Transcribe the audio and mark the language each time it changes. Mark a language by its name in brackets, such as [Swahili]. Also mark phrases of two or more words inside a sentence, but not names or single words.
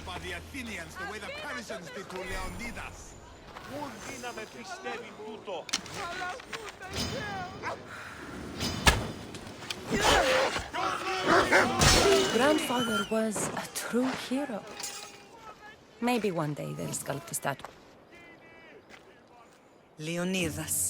[English] the Athenians the way the Persians did to Leonidas. [Greek] Πού να με πιστεύει τούτο. [English] Grandfather was a true hero. Maybe one day they'll sculpt a statue. Leonidas.